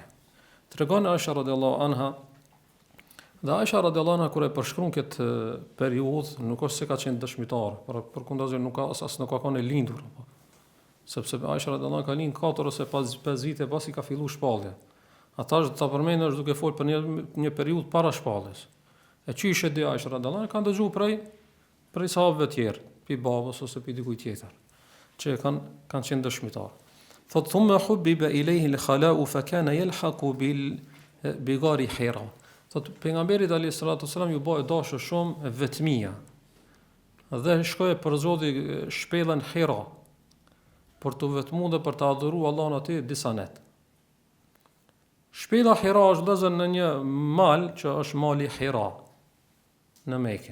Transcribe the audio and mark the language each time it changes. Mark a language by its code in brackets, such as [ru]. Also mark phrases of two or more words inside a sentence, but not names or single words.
[sq] Tregon Aisha [ar] رضي الله عنها, [sq] dhe Aisha [ar] رضي الله عنها [sq] kur e përshkruan këtë periudhë, nuk është se ka qenë dëshmitar, por përkundazi nuk ka as nuk ka qenë lindur, sepse Aisha [ar] رضي الله عنها [sq] ka lind 4 ose 5 vite pasi ka filluar shpallja. Ata është ta përmendën është duke folur për një periudhë para shpalljes. E çishë di Aisha [ar] رضي الله عنها [sq] kanë dëgjuar prej sahabëve të tjerë, pi babës ose pi dikujt tjetër, që kanë qenë dëshmitar. [ar] Thot ثم حبب إليه الخلاء فكان يلحق بغار حراء. [sq] Thot pejgamberi [ar] عليه الصلاة والسلام [sq] ju bë dashur shumë vetmia. Dhe shkoi për zoti shpellën Hira për të vetmuar dhe për të adhuruar Allahun aty disa net. Shpella Hira është vëllezër në një mal që është mali Hira në Mekë.